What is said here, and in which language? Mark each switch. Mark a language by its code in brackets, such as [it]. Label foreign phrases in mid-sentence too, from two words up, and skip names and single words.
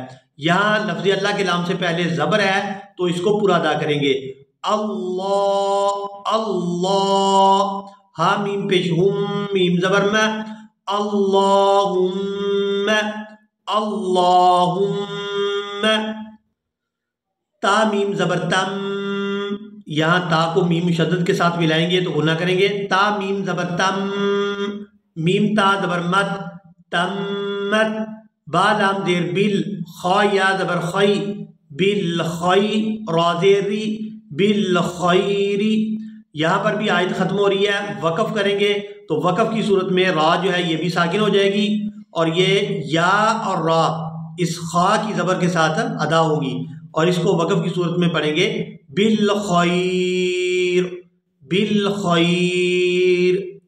[ur] یہاں لفظ اللہ کے لام سے پہلے زبر ہے تو اس کو پورا ادا کریں گے، اللہ، اللہ، ہا میم پیش ہم، میم زبر میں، اللہم، اللہم، تا میم زبر تم، یہاں تا کو میم مشدد کے ساتھ ملائیں گے تو غنہ کریں گے، تا میم زبر تم، میم تا زبر مت، تمت، با لام زیر بل، خا یا زبر خی، بالخی، را زیر ری، بالخیری۔ یہاں پر بھی آیت ختم ہو رہی ہے، وقف کریں گے تو وقف کی صورت میں را جو ہے یہ بھی ساکن ہو جائے گی اور یہ یا اور را اس خا کی زبر کے ساتھ ادا ہوگی، اور اس کو وقف کی صورت میں پڑھیں گے بالخیر، بالخیر۔